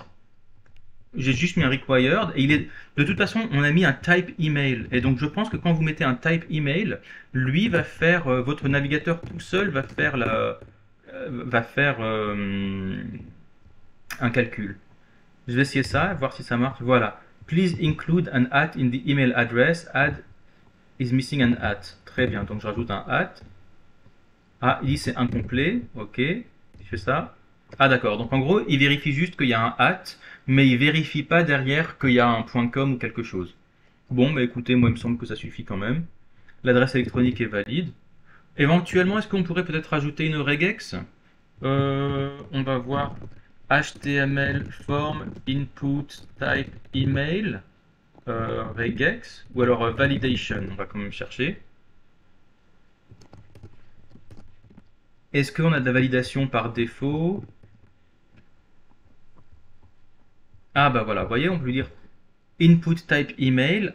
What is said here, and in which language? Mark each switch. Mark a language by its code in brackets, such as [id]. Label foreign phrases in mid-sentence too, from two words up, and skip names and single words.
[fr] J'ai juste mis un required et il est. De toute façon, on a mis un type email. Et donc, je pense que quand vous mettez un type email, lui va faire. Votre navigateur tout seul va faire un calcul. Je vais essayer ça, voir si ça marche. Voilà. [en] Please include an at in the email address. Add is missing an at. [fr] Très bien. Donc, je rajoute un at. Ah, il dit c'est incomplet. Ok. Je fais ça. Ah d'accord, donc en gros, il vérifie juste qu'il y a un at, mais il vérifie pas derrière qu'il y a un .com ou quelque chose. Bon, bah écoutez, moi il me semble que ça suffit quand même. L'adresse électronique est valide. Éventuellement, est-ce qu'on pourrait peut-être ajouter une regex? On va voir [en] HTML form input type email regex [fr] ou alors validation. On va quand même chercher. Est-ce qu'on a de la validation par défaut? Ah bah voilà, vous voyez, on peut lui dire [en] input type email.